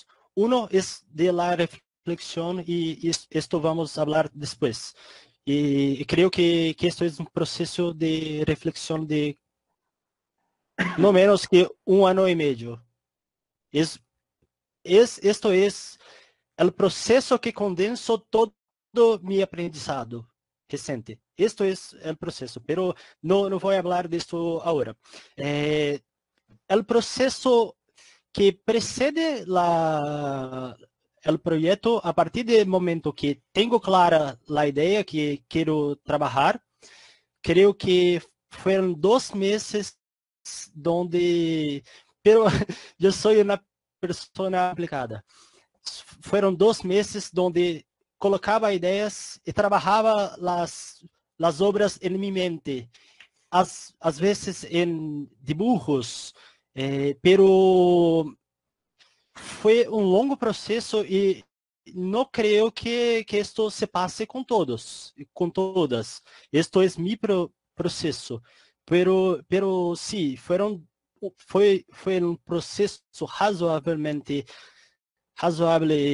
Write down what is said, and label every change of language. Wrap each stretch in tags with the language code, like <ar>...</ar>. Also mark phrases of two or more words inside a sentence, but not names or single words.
<es>Uno es de la reflexión y esto vamos a hablar después. Y creo que esto es un proceso de reflexión de no menos que un año y medio. Es, esto es el proceso que condenso todo mi aprendizado recente. Esto es el proceso, pero no voy a hablar de esto ahora. El proceso que precede el proyecto, a partir del momento que tengo clara la idea que quiero trabajar, creo que fueron 2 meses donde, pero yo soy una persona aplicada. Fueron 2 meses donde colocaba ideas y trabajaba las obras en mi mente,</es> <pt>às vezes em dibujos, pero foi um longo processo e não creio que isto se passe com todos, com todas. Isto é meu processo, pero sim, foi um processo razoável</pt>